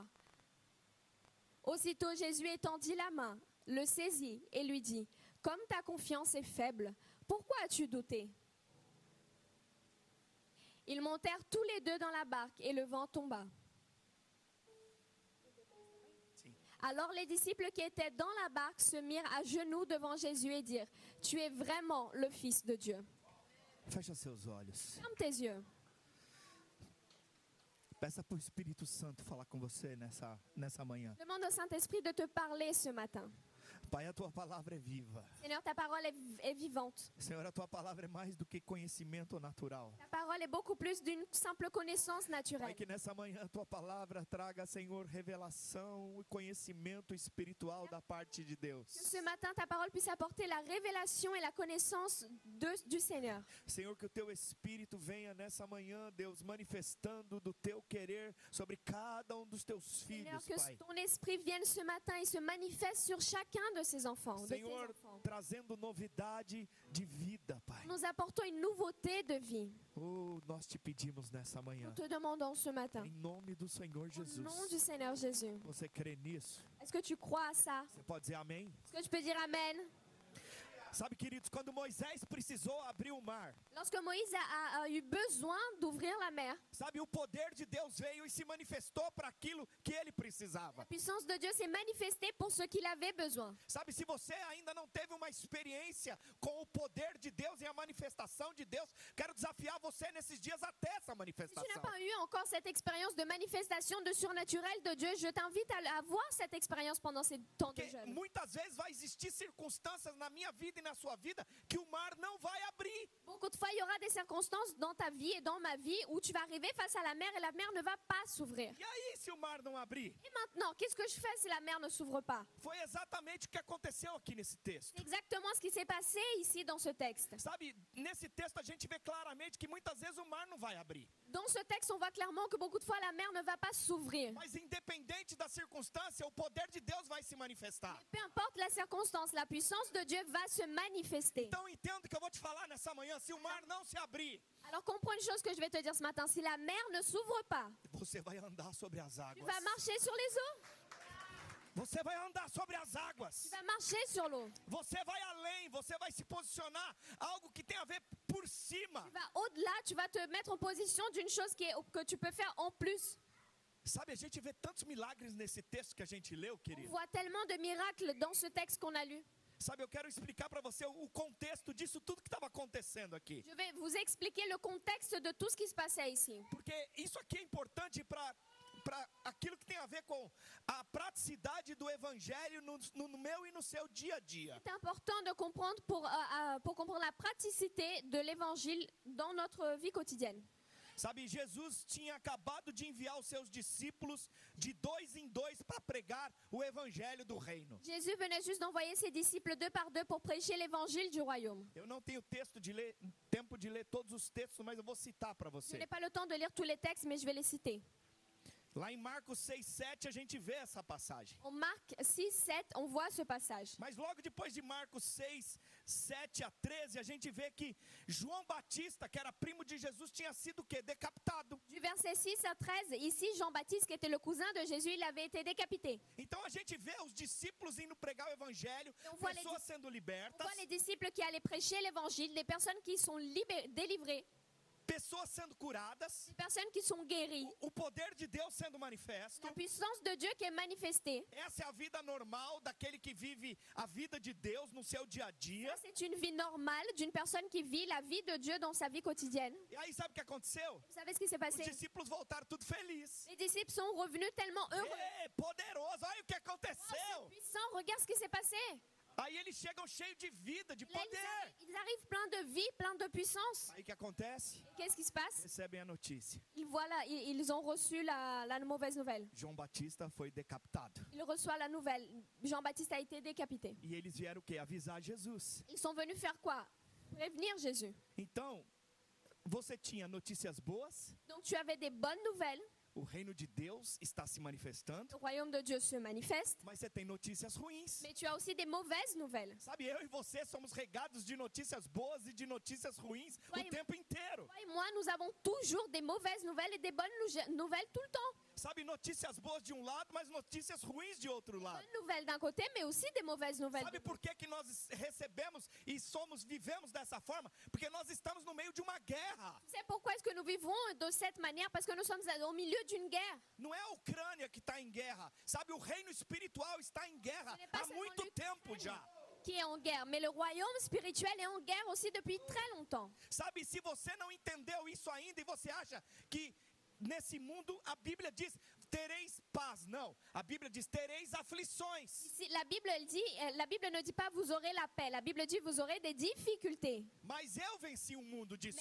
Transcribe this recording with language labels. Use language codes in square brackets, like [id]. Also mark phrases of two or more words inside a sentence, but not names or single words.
[fr] Aussitôt Jésus étendit la main, le saisit et lui dit « Comme ta confiance est faible, pourquoi as-tu douté ?» Ils montèrent tous les deux dans la barque et le vent tomba. Alors les disciples qui étaient dans la barque se mirent à genoux devant Jésus et dirent « Tu es vraiment le Fils de Dieu. [pt] Fecha seus olhos. [fr] Ferme tes yeux. » [pt] Peça para o Espírito Santo falar com você nessa manhã. [fr] Demande au Saint-Esprit de te parler ce matin. [pt] Pai, a tua palavra é viva. [fr] Seigneur, ta parole est vivante. [pt] Senhor, a tua palavra é mais do que conhecimento natural. [fr] Ta parole est beaucoup plus d'une simple connaissance [pt] Pai, [fr] naturelle. [pt] que nessa manhã a tua palavra traga, Senhor, revelação e conhecimento espiritual da parte de Deus. [fr] Que ce matin, ta parole puisse apporter la révélation et la connaissance du Seigneur. [pt] Senhor, que o teu Espírito venha nessa manhã, Deus, manifestando do teu querer sobre cada um dos teus [fr] Seigneur, [pt] filhos, que Pai. [fr] ton esprit vienne ce matin et se manifeste sur chacun de ses enfants, de tes [pt] Senhor, [fr] enfants. [pt] trazendo novidade de vida, Pai. [fr] Nous apportons une nouveauté de vie. [pt] Oh, Senhor, nós te pedimos nessa manhã, [fr] Nous te demandons ce matin, [pt] em nome do Senhor [fr] au [pt] Jesus. [fr] nom du Seigneur Jésus. [pt] Você crê nisso? [fr] Est-ce que tu crois à ça? [pt] Você pode dizer amém? [fr] Est-ce que tu peux dire Amen? [pt] Sabe, queridos, quando Moisés precisou abrir o mar, [fr] Lorsque Moïse a eu besoin d'ouvrir la mer, [pt] sabe, o poder de Deus veio e se manifestou para aquilo que ele precisava. [fr] la puissance de Dieu s'est manifestée pour ce qu'il avait besoin. [pt] Sabe, se você ainda não teve uma experiência com o poder de Deus e a manifestação de Deus, quero desafiar você nesses dias até essa [fr] Si tu n'as [pt] manifestação. [fr] pas eu encore cette expérience de manifestation de surnaturel de Dieu, je t'invite à avoir cette expérience pendant ces temps de [pt] Porque [fr] jeûne. [pt] muitas vezes vai existir circunstâncias na minha vida e na sua vida que o mar não vai abrir. [fr] Beaucoup de fois, il y aura des circonstances dans ta vie et dans ma vie où tu vas arriver face à la mer et la mer ne va pas s'ouvrir. [pt] E aí, se o mar não abrir? [fr] Et maintenant, qu'est-ce que je fais si la mer ne s'ouvre pas? [pt] Foi exatamente o que aconteceu aqui nesse texto. [fr] C'est exactement ce qui s'est passé ici dans ce texte. [pt] Sabe, nesse texto a gente vê claramente que muitas vezes o mar não vai abrir. [fr] Dans ce texte, on voit clairement que beaucoup de fois, la mer ne va pas s'ouvrir. [pt] Mas independente da circunstância, o poder de Deus vai se manifestar. [fr] Peu importe la circonstance, la puissance de Dieu va se manifester. [pt] Então entenda o que eu vou te falar nessa manhã. Se o mar não se abrir, [fr] Alors comprends une chose que je vais te dire ce matin. Si la mer ne s'ouvre pas, [pt] você vai andar sobre as [fr] tu [pt] águas. [fr] vas marcher sur les eaux. [pt] Você vai andar sobre as águas. [fr] Tu vas marcher sur l'eau. [pt] Você vai além, você vai se posicionar algo que tem a ver por cima. [fr] Tu vas au-delà, tu vas te mettre en position d'une chose que tu peux faire en plus. [pt] Sabe, a gente vê tantos milagres nesse texto que a gente leu, [fr] On [pt] querido. [fr] voit tellement de miracles dans ce texte qu'on a lu. [pt] Sabe, eu quero explicar para você o contexto disso tudo que estava acontecendo aqui. [fr] Je vais vous expliquer le contexte de tout ce qui se passait ici. [pt] Porque isso aqui é importante para aquilo que tem a ver com a praticidade do evangelho no meu e no seu dia a dia. [fr] C'est important de comprendre pour comprendre la praticité de l'évangile dans notre vie quotidienne. [pt] Sabe, Jesus tinha acabado de enviar os seus discípulos de 2 em 2 para pregar o evangelho do reino. [fr] Jésus venait juste d'envoyer ses disciples 2 par 2 pour prêcher l'évangile du royaume. [pt] Eu não tenho tempo de ler todos os textos, mas eu vou citar para [fr] Je [pt] você. [fr] n'ai pas le temps de lire tous les textes, mais je vais les citer. [pt] Lá em Marcos 6, 7 a gente vê essa passagem. [fr] En Marc 6, 7, on voit ce passage. [pt] Mas logo depois de Marcos 6, 7 a 13, a gente vê que João Batista, que era primo de Jesus, tinha sido o quê? Decapitado. [fr] Du verset 6 à 13, ici Jean-Baptiste, qui était le cousin de Jésus, il avait été décapité. [pt] Então a gente vê os discípulos indo pregar o evangelho, Eu vou ler pessoas sendo [fr] On [pt] libertas, [fr] voit les disciples qui allaient prêcher l'évangile, des personnes qui sont délivrées, [pt] pessoas sendo curadas, [fr] des personnes qui sont guéries, [pt] o poder de Deus sendo manifesto. [fr] la puissance de Dieu qui est manifestée. [pt] Essa é a vida normal daquele que vive a vida de Deus no seu dia a dia. [fr] Ça, c'est une vie normale d'une personne qui vit la vie de Dieu dans sa vie quotidienne. [pt] E aí sabe o que aconteceu? [fr] Vous savez ce qui s'est [pt] Os [fr] passé? [pt] discípulos voltaram tudo felizes. [fr] Les disciples sont revenus tellement heureux. [pt] Ei, poderoso, olha o que [fr] Oh, c'est [pt] aconteceu. [fr] puissant, regarde ce qui s'est passé. [pt] Aí eles chegam cheios de vida, de [fr] Là, [pt] poder. [fr] ils arrivent pleins de vie, pleins de puissance. [pt] Aí o que acontece? [fr] Et qu'est-ce qui se passe? [pt] Recebem a notícia. [fr] Ils ont reçu la mauvaise nouvelle. [pt] João Batista foi decapitado. [fr] Ils reçoivent la nouvelle. Jean-Baptiste a été décapité. [pt] E eles vieram o quê? Avisar Jesus. [fr] Ils sont venus faire quoi? Prévenir Jésus. [pt] Então, você tinha notícias boas, [fr] Donc tu avais des bonnes nouvelles. [pt] o reino de Deus está se manifestando, [fr] Le royaume de Dieu se manifeste. [pt] mas você tem notícias ruins. [fr] Mais tu as aussi des mauvaises nouvelles. [pt] Sabe, eu e você somos regados de notícias boas e de notícias ruins Vai- o tempo inteiro. [fr] Toi et moi, nous avons toujours des mauvaises nouvelles et des bonnes nouvelles tout le temps. [pt] Sabe, notícias boas de um lado, mas notícias ruins de outro lado. [fr] Bonnes nouvelles d'un côté, mais aussi des mauvaises nouvelles. [pt] Sabe por que que nós recebemos e vivemos dessa forma? Porque nós estamos no meio de uma guerra. [fr] Tu sais pourquoi est-ce que nous vivons de cette manière? Parce que nous sommes au milieu d'une guerre. [pt] Não é a Ucrânia que está em guerra. Sabe, o reino espiritual está em guerra [fr] Ce n'est pas [pt] há [fr] seulement [pt] muito tempo [fr] l'Ukraine [pt] já. [fr] qui est en guerre, mais le royaume spirituel est en guerre aussi depuis très longtemps. [pt] Sabe, se você não entendeu isso ainda e você acha que nesse mundo a Bíblia diz tereis paz, não. A Bíblia diz tereis aflições. [fr] Si la Bible ne dit pas vous aurez la paix, la Bible dit vous aurez des difficultés. [pt] Mas eu venci o mundo, disse